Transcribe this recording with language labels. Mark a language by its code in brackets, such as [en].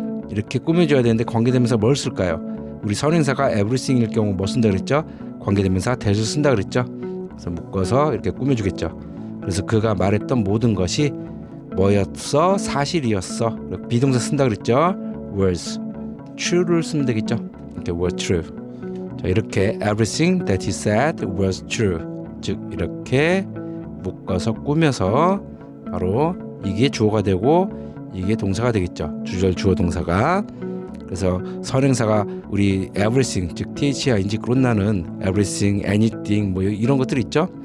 [ko] 이렇게 꾸며줘야 되는데 관계대명사 뭘 쓸까요? 우리 선행사가 everything일 경우 뭐 쓴다 그랬죠? 관계대명사 that을 쓴다 그랬죠. 그래서 묶어서 이렇게 꾸며주겠죠. 그래서 그가 말했던 모든 것이 뭐였어? 사실이었어. 비동사 쓴다 그랬죠. was, true를 쓰면 되겠죠. 이렇게 [en] was true. 자, 이렇게 everything that he said was true. [ko] 즉 이렇게 묶어서 꾸며서 바로 이게 주어가 되고 이게 동사가 되겠죠. 주절 주어 동사가. 그래서 선행사가 우리 everything, 즉 thing인지 그런나는 everything, anything 뭐 이런 것들 있죠.